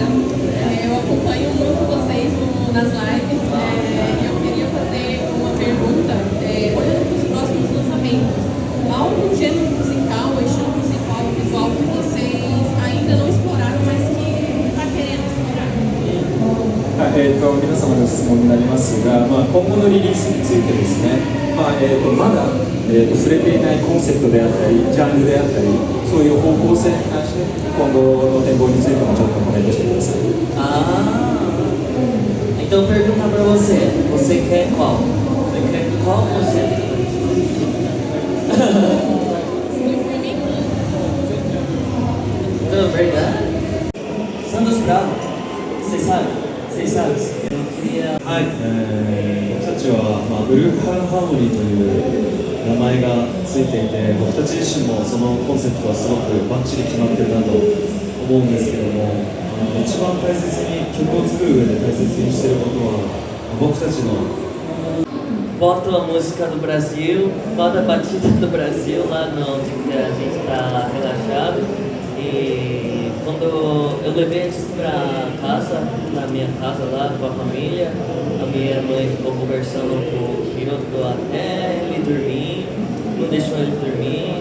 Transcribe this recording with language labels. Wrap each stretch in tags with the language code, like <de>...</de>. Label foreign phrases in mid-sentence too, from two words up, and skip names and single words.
<pt>Eu acompanho muito vocês nas lives. Eu queria fazer uma pergunta, olhando para os próximos lançamentos. Há algum gênero musical, ou estilo musical, visual que vocês ainda não exploraram, mas que está querendo explorar?</pt> <ja>皆様の質問になりますが、今後のリリースについてですね、まだ、触れていないコンセプトであったり、ジャンルであったり、そういう方向性に関して今後の展望についてもちょっとコメントしてください。</ja> <pt>Então pergunta pra você, você quer qual? Você quer qual conceito? Não, verdade? Santos Bravo, vocês sabem? Vocês sabem? Eu queria...</pt> <ja>はい、僕たちは、ブルーカラーハーモニーという名前がついていて、僕たち自身もそのコンセプトはすごくバッチリ決まってるなと思うんですけども、一番大切に曲を作る上で大切にしていることは僕たちの</ja> <pt>Bota a música do Brasil, bota a batida do Brasil lá onde a gente está relaxado. E quando eu levei eles pra casa, na minha casa lá com a família, a minha mãe ficou conversando com o Hiroto até ele dormir, não deixou ele dormir.</pt>